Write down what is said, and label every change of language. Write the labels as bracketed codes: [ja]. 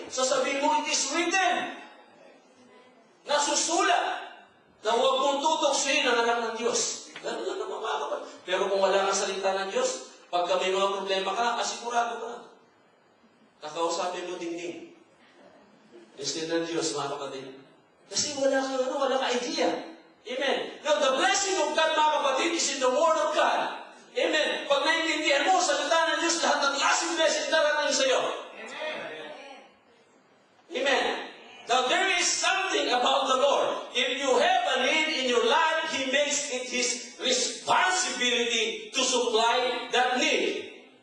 [tl] Sasabihin mo, [en] it is written. [tl] Nasusulat na huwag mong tutuksin ang anak ng Diyos. Ganun lang naman, mga kapatid. Pero kung wala nga salita ng Diyos, pagka may mga problema ka, asigurado ka. Kakausapin mo dingding. Instead ng Diyos, mga kapatid. Kasi wala ka idea. [en] Amen. Now, the blessing of God, [tl] mga kapatid, [en] is in the Word of God. Amen. [tl] Pag naiintindihan mo, salita ng Diyos, lahat ng klaseng blessing darating sa iyo. Amen. [en] Now, there is something about the Lord. If you have a need in your life, He makes it His responsibility to supply that need.